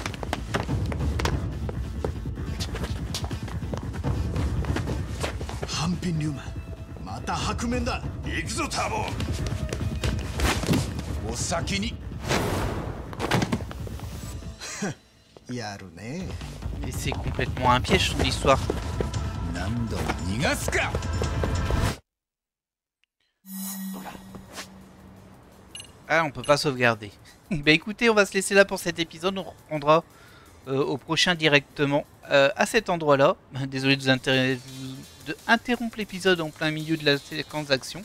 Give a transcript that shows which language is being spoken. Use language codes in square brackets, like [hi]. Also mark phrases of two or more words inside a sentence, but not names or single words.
[ja] ハンピンリューマン、また白面だ。行くぞターボ。お先に。やるね。 [fr] Mais c'est complètement un piège son histoire. [ja] 何度も逃がすか。 [fr] Ah, on peut pas sauvegarder. Bah écoutez, on va se laisser là pour cet épisode. On reprendra au prochain directement à cet endroit-là. Désolé de vous interrompre l'épisode en plein milieu de la séquence d'action.